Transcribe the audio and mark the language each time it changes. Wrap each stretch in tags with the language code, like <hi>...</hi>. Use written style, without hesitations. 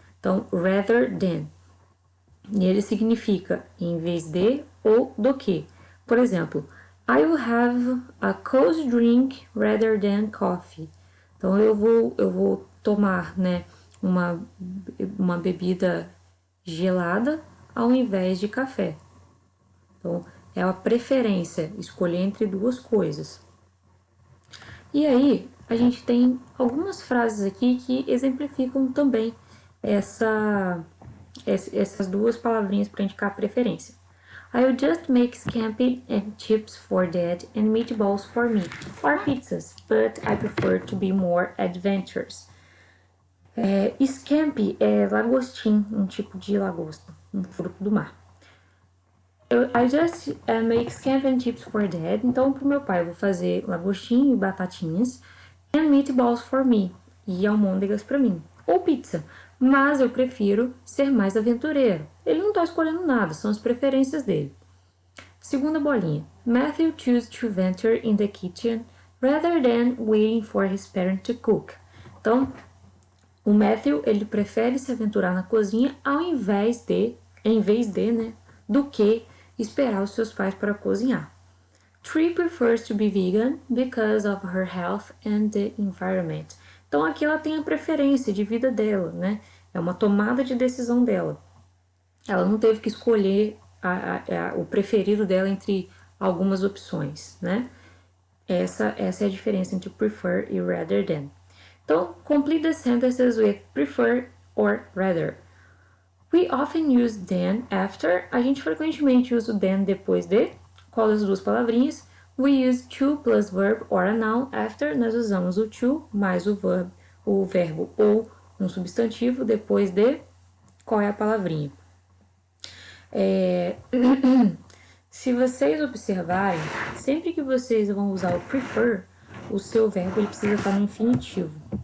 <pt>Então, rather than. E ele significa em vez de ou do que. Por exemplo,</pt> <en>I will have a cold drink rather than coffee.</en> <pt>Então, eu vou tomar, né, uma bebida gelada ao invés de café. Então, é a preferência, escolher entre duas coisas. E aí, a gente tem algumas frases aqui que exemplificam também essas duas palavrinhas para indicar a preferência.</pt> <en>I'll just make scampi and chips for Dad and meatballs for me, or pizzas, but I prefer to be more adventurous.</en> <pt>Scampi é lagostim, um tipo de lagosta, um fruto do mar.</pt> <en>I just make scampi and chips for Dad.</en> <pt>Então, pro meu pai, eu vou fazer lagostim e batatinhas.</pt> <en>And meatballs for me.</en> <pt>E almôndegas pra mim. Ou pizza. Mas eu prefiro ser mais aventureiro. Ele não tá escolhendo nada, são as preferências dele. Segunda bolinha.</pt> <en>Matthew chooses to venture in the kitchen rather than waiting for his parents to cook.</en> <pt>Então, o Matthew, ele prefere se aventurar na cozinha em vez de, né, do que esperar os seus pais para cozinhar.</pt> <en>Tree prefers to be vegan because of her health and the environment.</en> <pt>Então aqui ela tem a preferência de vida dela, né? É uma tomada de decisão dela. Ela não teve que escolher o preferido dela entre algumas opções, né? Essa é a diferença entre prefer e rather than. Então,</pt> <en>complete the sentences with prefer or rather. We often use than after.</en> <pt>A gente frequentemente usa o than depois de. Qual das duas palavrinhas?</pt> <en>We use to plus verb or a noun after.</en> <pt>Nós usamos o to mais o verbo ou um substantivo depois de qual é a palavrinha. Se vocês observarem, sempre que vocês vão usar o prefer, o seu verbo ele precisa estar no infinitivo.</pt>